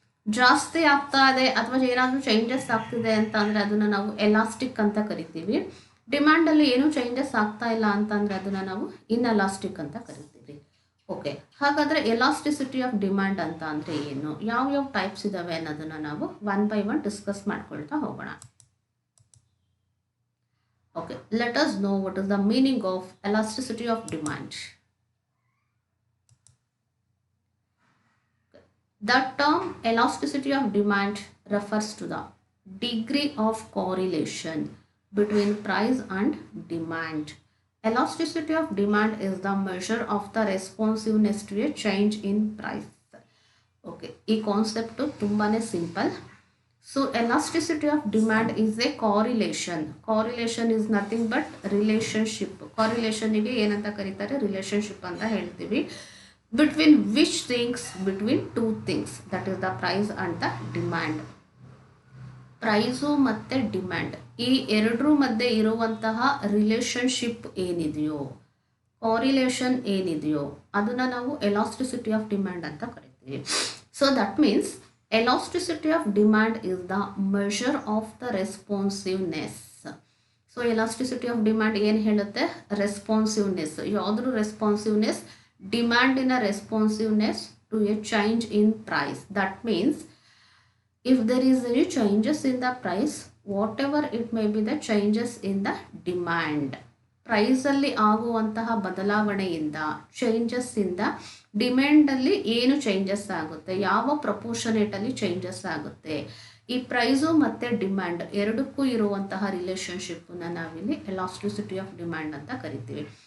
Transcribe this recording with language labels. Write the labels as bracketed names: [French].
[Kannada] ಜಾಸ್ತಿ ಆಗ್ತಾ ಇದೆ ಅಥವಾ ಏನಾದರೂ ಚೇಂಜಸ್ ಆಗ್ತಿದೆ ಅಂತ ಅಂದರೆ ಅದನ್ನು ನಾವು ಎಲಾಸ್ಟಿಕ್ ಅಂತ ಕರಿತೀವಿ. ಡಿಮ್ಯಾಂಡಲ್ಲಿ ಏನೂ ಚೇಂಜಸ್ ಆಗ್ತಾ ಇಲ್ಲ ಅಂತಂದರೆ ಅದನ್ನು ನಾವು ಇನ್ಎಲಾಸ್ಟಿಕ್ ಅಂತ ಕರಿತೀವಿ. ಓಕೆ, ಹಾಗಾದರೆ ಎಲಾಸ್ಟಿಸಿಟಿ ಆಫ್ ಡಿಮ್ಯಾಂಡ್ ಅಂತ ಅಂದರೆ ಏನು, ಯಾವ ಟೈಪ್ಸ್ ಇದ್ದಾವೆ ಅನ್ನೋದನ್ನು ನಾವು ಒನ್ ಬೈ ಒನ್ ಡಿಸ್ಕಸ್ ಮಾಡ್ಕೊಳ್ತಾ ಹೋಗೋಣ. [English] Okay, let us know what is the meaning of elasticity of demand. The term elasticity of demand refers to the degree of correlation between price and demand. Elasticity of demand is the measure of the responsiveness to a change in price. [Kannada] Okay, ಈ concept ತುಂಬಾ simple. [English] So elasticity of demand is a correlation. Correlation is nothing but relationship. [Kannada] Correlation ಗೆ ಏನಂತ ಕರೀತಾರೆ, relationship ಅಂತ ಹೇಳ್ತೀವಿ. [English] Between which things, between two things, that is the price and the demand. [Kannada] Price ಮತ್ತು demand ಈ ಎರಡರ ಮಧ್ಯೆ ಇರುವಂತಹ ರಿಲೇಶನ್ಶಿಪ್ ಏನಿದೆಯೋ, ಕಾರಿಲೇಷನ್ ಏನಿದೆಯೋ ಅದನ್ನು ನಾವು ಎಲಾಸ್ಟಿಸಿಟಿ ಆಫ್ ಡಿಮ್ಯಾಂಡ್ ಅಂತ ಕರಿತೀವಿ. [English] So that means elasticity of demand is the measure of the responsiveness. So elasticity of demand [Kannada] ಏನು ಹೇಳುತ್ತೆ, [English] Responsiveness. [Kannada] ಯಾವುದ್ರ responsiveness, ಡಿಮ್ಯಾಂಡಿನ responsiveness [English] To a change in price. That means if there is any changes in the price, whatever it may be the changes in the demand, [Kannada] ಪ್ರೈಸಲ್ಲಿ ಆಗುವಂತಹ ಬದಲಾವಣೆಯಿಂದ, changes ಇಂದ ಡಿಮ್ಯಾಂಡಲ್ಲಿ ಏನು changes ಆಗುತ್ತೆ, ಯಾವ ಪ್ರಪೋರ್ಷನೇಟಲ್ಲಿ ಚೇಂಜಸ್ ಆಗುತ್ತೆ, ಈ ಪ್ರೈಸು ಮತ್ತು ಡಿಮ್ಯಾಂಡ್ ಎರಡಕ್ಕೂ ಇರುವಂತಹ ರಿಲೇಶನ್ಶಿಪ್ಪನ್ನು ನಾವಿಲ್ಲಿ ಎಲಾಸ್ಟಿಸಿಟಿ ಆಫ್ ಡಿಮ್ಯಾಂಡ್ ಅಂತ ಕರಿತೀವಿ.